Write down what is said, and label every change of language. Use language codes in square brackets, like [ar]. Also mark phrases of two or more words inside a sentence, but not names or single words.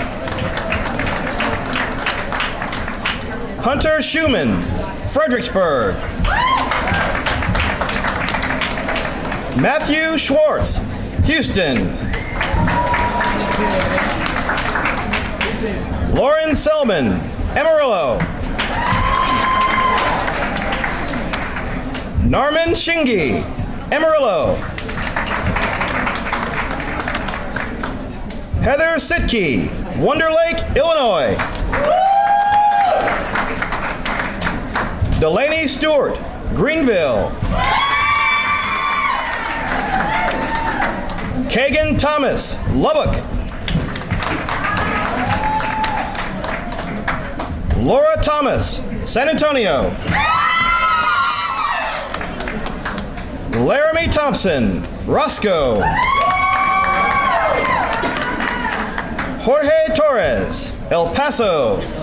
[en] Hunter Schumann, Fredericksburg. Matthew Schwartz, Houston. Lauren Selman, Amarillo. Narman Shingi, Amarillo. Heather Sitke, Wonder Lake, Illinois. Delaney Stewart, Greenville. Kagan Thomas, Lubbock. Laura Thomas, San Antonio. Laramie Thompson, Roscoe. Jorge Torres, El Paso.